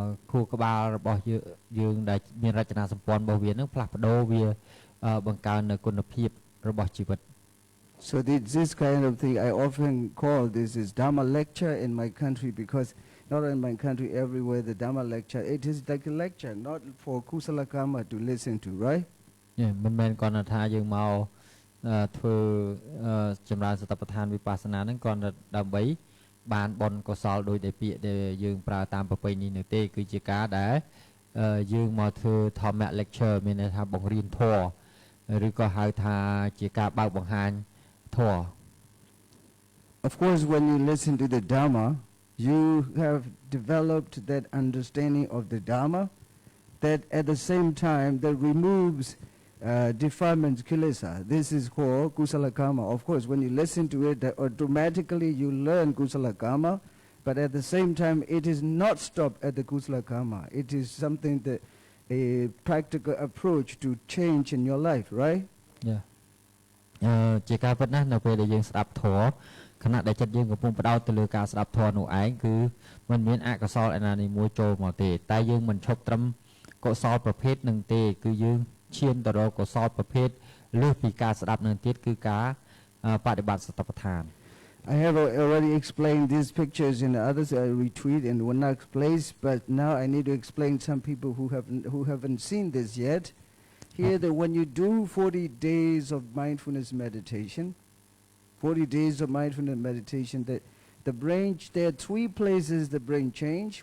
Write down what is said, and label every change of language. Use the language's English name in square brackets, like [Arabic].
[Khmer] ខួរក្បាលរបស់យើងដែលមានរចនាសម្ព័ន្ធរបស់វាហ្នឹងផ្លាស់ប្ដូរវាបង្កើននូវគុណភាពរបស់ជីវិត [English] So this kind of thing I often call this is Dharma lecture in my country because not in my country everywhere the Dharma lecture it is like a lecture not for kusala karma to listen to, right? [Khmer] មិនមែនគ្រាន់តែថាយើងមកធ្វើចម្រើនសតិប្បដ្ឋានវិបស្សនាហ្នឹងគ្រាន់តែដើម្បីបានបុណ្យកុសលដោយតែពាក្យដែលយើងប្រើតាមប្រពៃណីនោះទេគឺជាការដែលយើងមកធ្វើធម្ម lecture មានន័យថាបង្រៀនធម៌ឬក៏ហៅថាជាការបើកបង្ហាញធម៌ [English] Of course when you listen to the Dharma you have developed that understanding of the Dharma that at the same time that removes defilements, kilesa. This is called kusala karma. Of course, when you listen to it, that automatically you learn kusala karma, but at the same time, it is not stopped at the kusala karma. It is something that a practical approach to change in your life, right? Yeah. [Khmer] ជាការពិតណាស់នៅពេលដែលយើងស្ដាប់ធម៌ខណៈដែលចិត្តយើងកំពុងផ្ដោតទៅលើការស្ដាប់ធម៌នោះឯងគឺមិនមានអកុសលឯណាមួយចូលមកទេតែយើងមិនឈប់ត្រឹមកុសលប្រភេទនឹងទេគឺយើងឈានទៅរកកុសលប្រភេទលើសពីការស្ដាប់នឹងទៀតគឺការបដិបត្តិសតិប្បដ្ឋាន [English] I have already explained these pictures in the other retreat in Vannak's place, but now I need to explain some people who haven't seen this yet. Here, that when you do 40 days of mindfulness meditation, 40 days of mindfulness meditation, that the brain, there are three places the brain change.